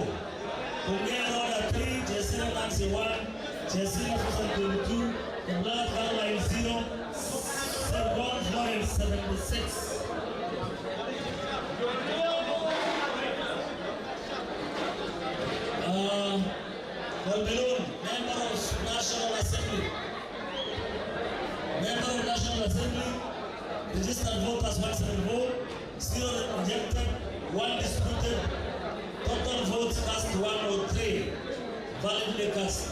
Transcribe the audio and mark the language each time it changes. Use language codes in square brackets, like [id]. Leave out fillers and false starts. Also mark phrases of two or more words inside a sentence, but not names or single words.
[en] Bungei Ronda 3, Chesina Nancy 1, Chesina Susan 22, Kablagat Caroline 0, Sergon Florence 76. Malbelon, Member of National Assembly. Member of National Assembly, registered voters 174, 0 rejected, 1 disputed, total votes cast 103, validly cast.